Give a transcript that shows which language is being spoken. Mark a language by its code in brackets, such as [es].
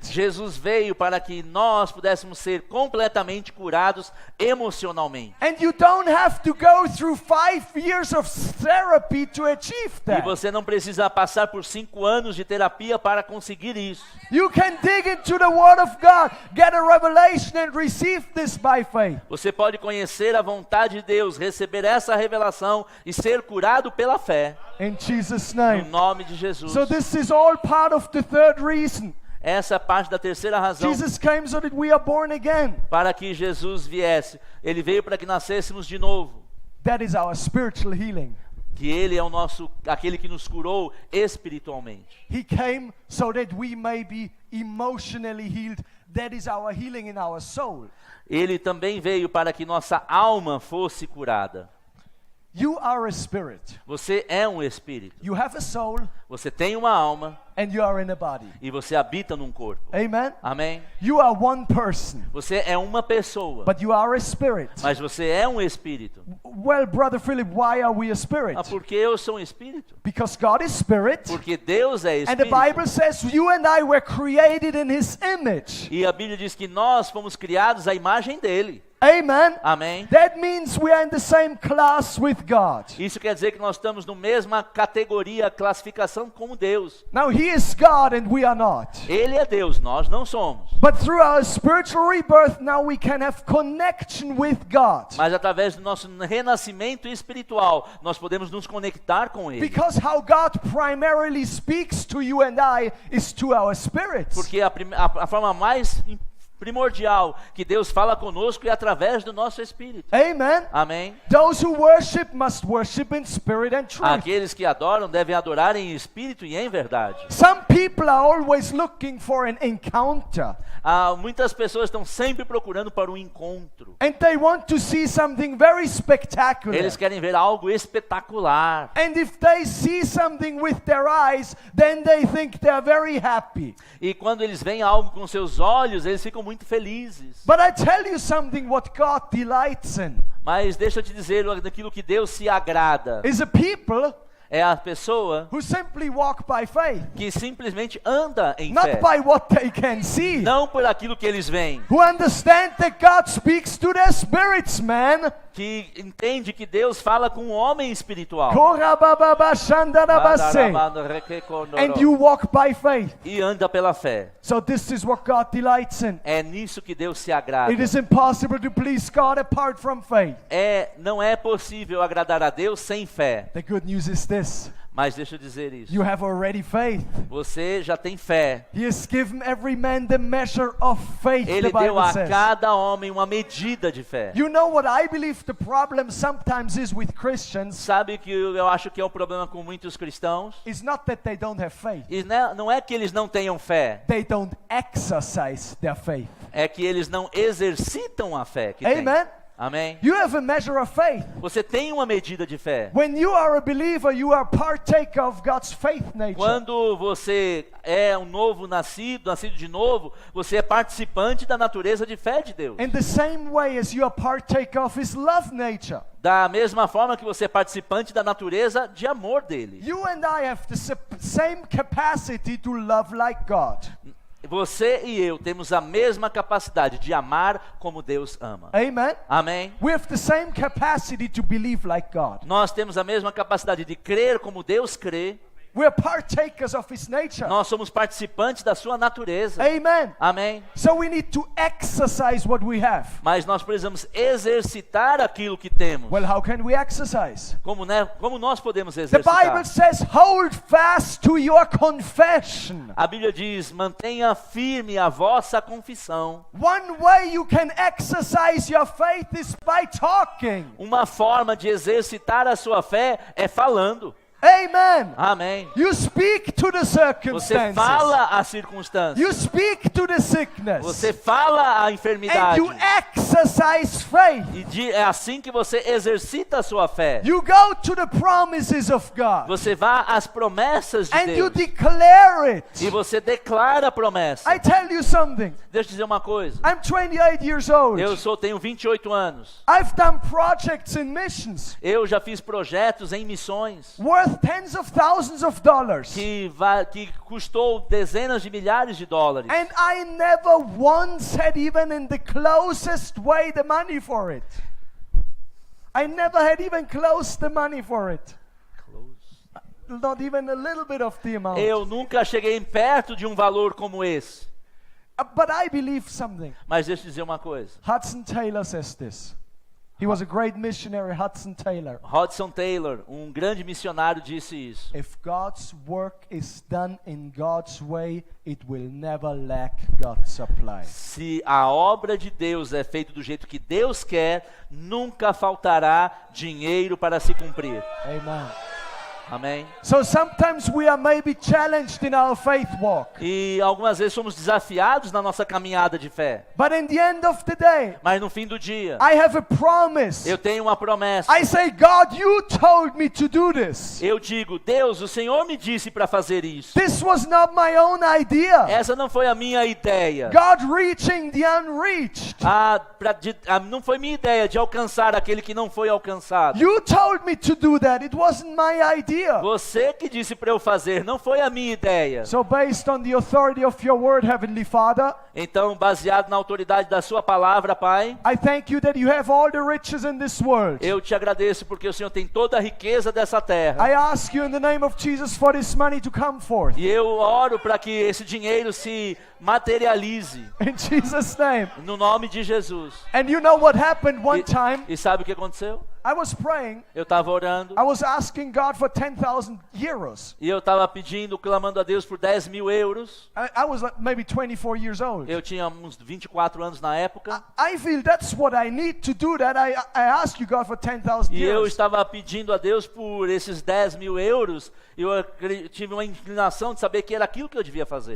[pt] Jesus veio para que nós pudéssemos ser completamente curados emocionalmente. [en] And you don't have to go through 5 years of therapy to achieve [pt] E [en] that. [pt] você não precisa passar por 5 anos de terapia para conseguir isso. [en] You can dig into the Word of God, get a revelation and receive this by faith. [pt] Você pode conhecer a vontade de Deus, receber essa revelação e ser curado pela fé, [en] In Jesus' [pt] no [en] name. [pt] nome de Jesus. [en] So this is all part of the third reason. [pt] Essa é parte da terceira razão [en] Jesus came so that we are born again. [pt] para que Jesus viesse. Ele veio para que nascêssemos de novo. [en] That is our spiritual healing. [pt] Que Ele é aquele que nos curou espiritualmente. [en] He came so that we may be emotionally healed. That is our healing in our soul. [pt] Ele também veio para que nossa alma fosse curada. [en] You are a spirit. [pt] Você é um espírito. [en] You have a soul [pt] Você tem uma alma [en] and you are in a body. [pt] e você habita num corpo. [en] Amen. [pt] Amém? [en] You are one person, [pt] Você é uma pessoa, [en] but you are a spirit. [pt] mas você é um espírito. [en] Well, Brother Philip, why are we a spirit? [pt] Ah, por que eu sou um espírito? [en] Because God is spirit. [pt] Porque Deus é [en] And the [pt] espírito. [en] Bible says you and I were created in His image. [pt] E a Bíblia diz que nós fomos criados à imagem dele. [en] Amen. [pt] Amém? [en] That means we are in the same class with God. [pt] Isso quer dizer que nós estamos na mesma categoria, classificação como Deus. [en] Now He is God and we are not. [pt] Ele é Deus, nós não somos. [en] But through our spiritual rebirth, now we can have connection with God. [pt] Mas através do nosso renascimento espiritual, nós podemos nos conectar com Ele. [en] Because how God primarily speaks to you and I is to our spirits. [pt] Porque a forma mais primordial que Deus fala conosco é através do nosso espírito. [en] Amen. [pt] Amém? [en] Those who worship must worship in spirit and truth. [pt] Aqueles que adoram devem adorar em espírito e em verdade. [en] Some people are always looking for an encounter. [pt] Muitas pessoas estão sempre procurando para um encontro. [en] And they want to see something very spectacular. [pt] Eles querem ver algo espetacular. [en] And if they see something with their eyes, then they think they're very happy. [pt] E quando eles veem algo com seus olhos, eles ficam muito felizes. [en] But I tell you something what God delights in [pt] Mas deixa eu te dizer daquilo que Deus se agrada. [en] is a people [pt] É a pessoa [en] who simply walk by faith, [pt] que simplesmente anda em [en] not [pt] fé. [en] by what they can see. [pt] Não por aquilo que eles veem. [en] Who understand that God speaks to their spirits, man. [pt] Que entende que Deus fala com um homem espiritual. Korabababashandarabase. [en] And you walk by faith. [pt] E anda pela fé. [en] So this is what God delights in. [pt] É nisso que Deus se agrada. [en] It is impossible to please God apart from faith. [pt] Não é possível agradar a Deus sem fé. [en] The good news is this. [pt] Mas deixa eu dizer isso. [en] You have already faith. [pt] Você já tem fé. [en] He has given every man the measure of faith, [pt] Ele [en] the [pt] deu [en] Bible [pt] a [en] says. [pt] cada homem uma medida de fé. [en] You know what I believe the problem sometimes is with Christians? [pt] Sabe que eu acho que é um problema com muitos cristãos? [en] Is not that they don't have faith. [pt] E não é que eles não tenham fé. [en] They don't exercise their faith. [pt] É que eles não exercitam a fé que [en] Amen. [pt] têm. Amém? [en] You have a measure of faith. [pt] Você tem uma medida de fé. [en] When you are a believer, you are partaker of God's faith nature. [pt] Quando você é um novo nascido de novo, você é participante da natureza de fé de Deus. [en] In the same way as you are partaker of His love nature. [pt] Da mesma forma que você é participante da natureza de amor dele. [en] You and I have the same capacity to love like God. [pt] Você e eu temos a mesma capacidade de amar como Deus ama. [en] Amen. [pt] Amém? [en] We have the same capacity to believe like God. [pt] Nós temos a mesma capacidade de crer como Deus crê. [en] We are partakers of His nature. [pt] Nós somos participantes da sua natureza. [en] Amen. [pt] Amém? [en] So we need to exercise what we have. [pt] Mas nós precisamos exercitar aquilo que temos. [en] Well, how can we exercise? [pt] Como nós podemos [en] The [pt] exercitar? [en] Bible says, hold fast to your confession. [pt] A Bíblia diz, mantenha firme a vossa confissão. [en] One way you can exercise your faith is by talking. [pt] Uma forma de exercitar a sua fé é falando. [en] Amen. [pt] Amém. [en] You speak to the [pt] Você [en] circumstances. [pt] fala a circunstância. [en] You speak to the sickness. [pt] Você fala a [en] And [pt] enfermidade. [en] you exercise faith. [pt] E é assim que você exercita a sua fé. [en] You go to the promises of God. [pt] Você vai às promessas de [en] And you [pt] Deus. [en] declare it. [pt] E você declara a promessa. [en] I tell you something. [pt] Deixa eu dizer uma coisa. [en] I'm 28 years old. [pt] Tenho 28 anos. [en] I've done projects in missions [pt] Eu já fiz projetos em missões [en] worth tens of thousands of dollars. [pt] que custou dezenas de milhares de dólares. [en] And I never once had even in the closest way the money for it. I never had even close the money for it. Not even a little bit of the amount. [pt] Eu nunca cheguei perto de um valor como esse. [en] But I believe something. [pt] Mas deixa eu dizer uma coisa. [en] Hudson Taylor says this. He was a great missionary, Hudson Taylor. [pt] Hudson Taylor, um grande missionário, disse isso. [en] If God's work is done in God's way, it will never lack God's supply. [pt] Se a obra de Deus é feita do jeito que Deus quer, nunca faltará dinheiro para se cumprir. [en] Amen. [pt] Amém? [en] So sometimes we are maybe challenged in our faith walk. [pt] E algumas vezes somos desafiados na nossa caminhada de fé. [en] But in the end of the day, [pt] Mas no fim do dia, [en] I have a promise. [pt] eu tenho uma promessa. [en] I say, God, you told me to do this. [pt] Eu digo, Deus, o Senhor me disse para fazer isso. [en] This was not my own idea. [pt] Essa não foi a minha ideia. [en] God reaching the unreached. [pt] Não foi minha ideia de alcançar aquele que não foi alcançado. [en] You told me to do that. It wasn't my idea. [pt] Você que disse para eu fazer, não foi a minha ideia. [en] So based on the authority of your word, Heavenly Father, [pt] Então, baseado na autoridade da sua palavra, Pai, [en] I thank you that you have all the riches in this world. [pt] eu te agradeço porque o Senhor tem toda a riqueza dessa terra. [en] I ask you in the name of Jesus for this money to come forth. [pt] E eu oro para que esse dinheiro se materialize [en] In Jesus' name. [pt] no nome de Jesus. [en] And you know what happened one time? [pt] E sabe o que aconteceu? [en] I was praying. [pt] Eu estava orando [en] I was asking God for 10,000 euros. [pt] e eu estava pedindo, clamando a Deus por 10 mil euros. [en] I was like maybe 24 years old. [pt] Eu tinha uns 24 anos na época. [en] I feel that's what I need to do that. I ask you, God, for 10,000 [pt] E eu [en] euros. [pt] estava pedindo a Deus por esses 10 mil euros. E eu tive uma inclinação de saber que era aquilo que eu devia fazer.